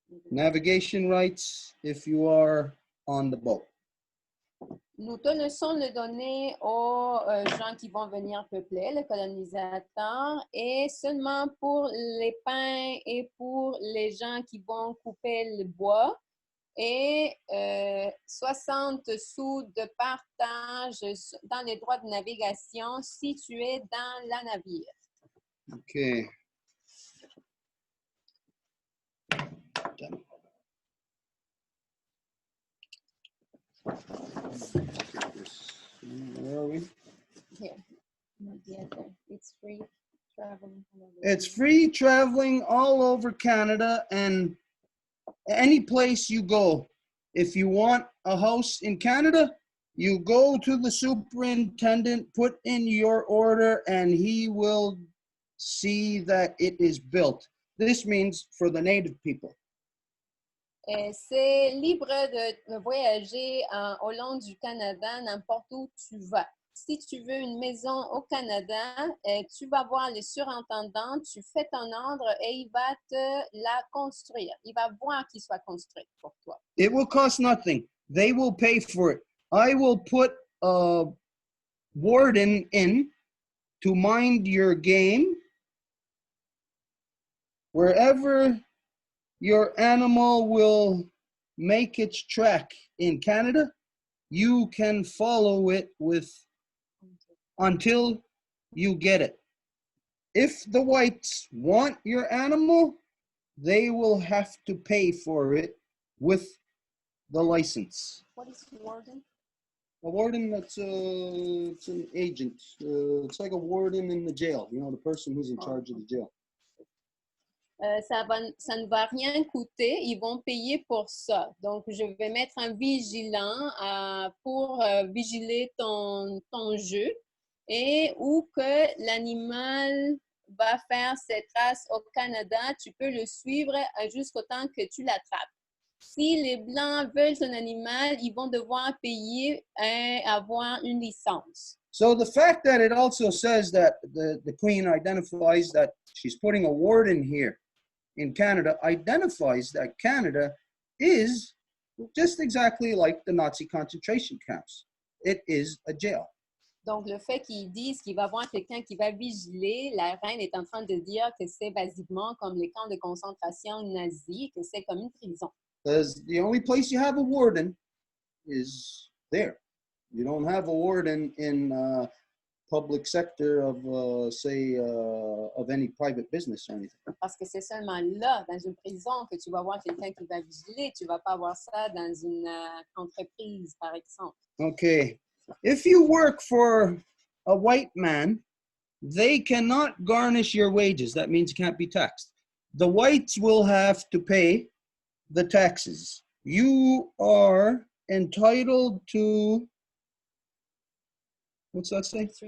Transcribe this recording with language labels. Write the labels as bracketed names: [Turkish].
[English] Navigation rights if you are on the boat. [French] Nous te laissons le donner aux gens qui vont venir peupler, les colonisateurs, et seulement pour les pins et pour les gens qui vont couper le bois, et 60 sous de partage dans les droits de navigation si tu es dans la navire. [English] Okay. Where are we? Here. It's free traveling. It's free traveling all over Canada and any place you go. If you want a house in Canada, you go to the superintendent, put in your order, and he will see that it is built. This means for the native people. [French] C'est libre de voyager au long du Canada, n'importe où tu vas. Si tu veux une maison au Canada, tu vas voir le surintendant, tu fais ton ordre et il va te la construire. Il va voir qu'il soit construit pour toi. [English] It will cost nothing. They will pay for it. I will put a warden in to mind your game. Wherever your animal will make its track in Canada, you can follow it until you get it. If the whites want your animal, they will have to pay for it with the license. What is warden? A warden, it's an agent. It's like a warden in the jail, you know, the person who's in charge of the jail. [French] Ça ne va rien coûter, ils vont payer pour ça. Donc, je vais mettre un vigilant pour vigiler ton jeu et où que l'animal va faire ses traces au Canada, tu peux le suivre jusqu'au temps que tu l'attrapes. Si les Blancs veulent ton animal, ils vont devoir payer et avoir une licence. [English] So the fact that it also says that the Queen identifies that she's putting a warden here in Canada identifies that Canada is just exactly like the Nazi concentration camps. It is a jail. [French] Donc, le fait qu'ils disent qu'il va y avoir quelqu'un qui va vigiler, la reine est en train de dire que c'est basiquement comme les camps de concentration nazis, que c'est comme une prison. [English] Because the only place you have a warden is there. You don't have a warden in public sector of, say, of any private business or anything. [French] Parce que c'est seulement là, dans une prison, que tu vas avoir quelqu'un qui va vigiler. Tu ne vas pas avoir ça dans une entreprise, par exemple. [English] Okay. If you work for a white man, they cannot garnish your wages. That means you can't be taxed. The whites will have to pay the taxes. You are entitled to, what's that say?